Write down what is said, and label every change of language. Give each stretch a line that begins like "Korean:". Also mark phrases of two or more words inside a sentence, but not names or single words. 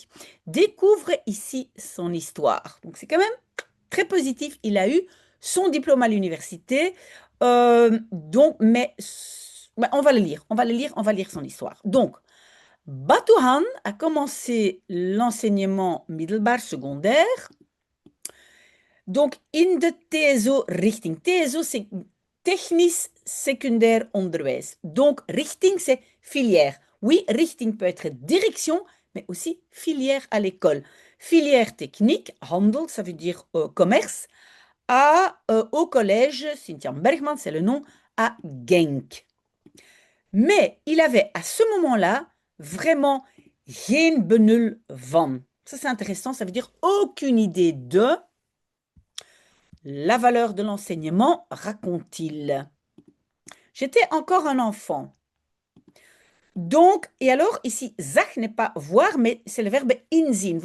French: Découvre ici son histoire. Donc c'est quand même très positif. Il a eu son diplôme à l'université. Donc, mais on va le lire, on va le lire, on va lire son histoire. Donc, Batuhan a commencé l'enseignement middelbaar secondaire. Donc,
Dutch: in de TSO-richting.
French: TSO, c'est
Dutch: technisch secundair onderwijs.
French: Donc, richting, c'est filière. Oui, richting peut être direction, mais aussi filière à l'école. Filière technique, handel, ça veut dire commerce, au collège, Cynthia Bergman, c'est le nom, à Genk. Mais il avait à ce moment-là vraiment
Dutch: geen benul van.
French: Ça, c'est intéressant, ça veut dire aucune idée de la valeur de l'enseignement, raconte-t-il. J'étais encore un enfant. Donc, et alors, ici, zag n'est pas voir, mais c'est le verbe inzien.